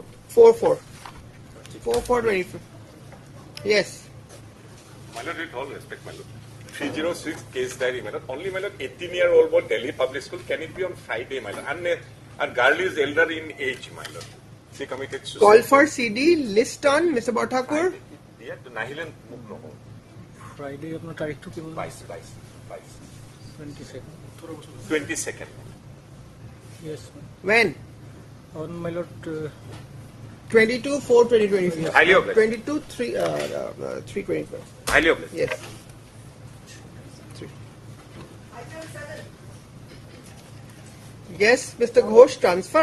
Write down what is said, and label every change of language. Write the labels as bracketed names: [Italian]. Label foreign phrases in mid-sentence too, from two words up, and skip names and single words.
[English] 4/4. 4/4/24. Yes. My lord, with all respect, my lord. 306 case diary, my lord. Only, my lord, 18-year-old boy, Delhi Public School. Can it be on Friday, my lord? And girl is elder in age, my lord. She committed suicide. Call for CD list on Mr. Bhattakur. Yeah, নাহিলেন মুখ নহব Friday, [Bangla] আপনার তারিখটো কি বলুন? [English] 22 22nd. 22nd. Yes, When? on my lord, 22/4/2024. Highly obliged. 22/3/3/24. Highly obliged. Yes. 3. Yes, Mr. Ghosh, transfer.